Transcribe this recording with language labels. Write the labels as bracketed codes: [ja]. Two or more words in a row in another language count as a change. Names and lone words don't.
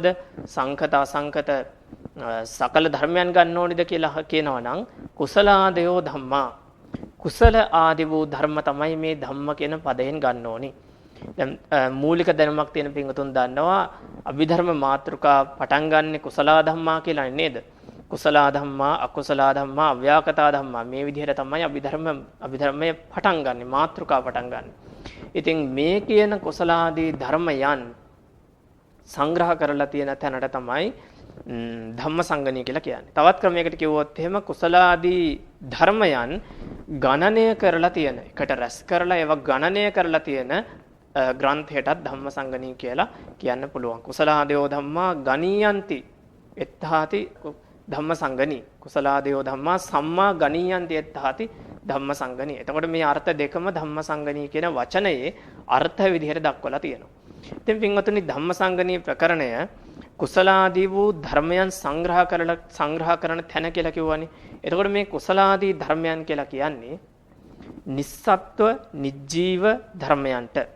[si] සංකත අසංකත සකල ධර්මයන් ගන්න ඕනිද කියලා කියනවා නම් [pi] කුසලාදයෝ ධම්මා. [si] කුසල ආදී වූ ධර්ම තමයි මේ ධම්ම කියන පදයෙන් ගන්න ඕනි. දැන් මූලික දැනුමක් තියෙන පින්වතුන් දන්නවා අභිධර්ම මාතෘකා පටන් ගන්නෙ [pi] කුසලා ධම්මා [si] කියලා නේද? [pi] කුසලා ධම්මා, අකුසලා ධම්මා, අව්‍යාකතා ධම්මා [si] මේ විදිහට තමයි අභිධර්මයේ පටන් ගන්නෙ, මාතෘකා පටන් ගන්නෙ. ඉතින් මේ කියන කුසලාදී ධර්මයන් සංග්‍රහ කරලා තියෙන තැනට තමයි ධම්මසංගණී කියලා කියන්නේ. තවත් ක්‍රමයකට කිව්වොත් එහෙම කුසලාදී ධර්මයන් ගණනය කරලා තියෙන, එකට රැස් කරලා ඒවා ගණනය කරලා තියෙන ග්‍රන්ථයටත් ධම්මසංගණී කියලා කියන්න පුළුවන්. [pi] කුසලාදයෝ ධම්මා ගණීයන්ති එත්තාති ධම්මසංගණී. කුසලාදයෝ ධම්මා සම්මා ගණීයන්ති එත්තාති ධම්මසංගණී. [si] එතකොට මේ අර්ථ දෙකම ධම්මසංගණී කියන වචනයේ අර්ථ විදිහට දක්වලා තියෙනවා. ඉතින් පින්වතුනි ධම්මසංගණී ප්‍රකරණය කුසලාදී වූ ධර්මයන් සංග්‍රහ කරන තැන කියලා කිව්වනේ. එතකොට මේ කුසලාදී ධර්මයන් කියලා කියන්නේ නිස්සත්ව නිජීව ධර්මයන්ට.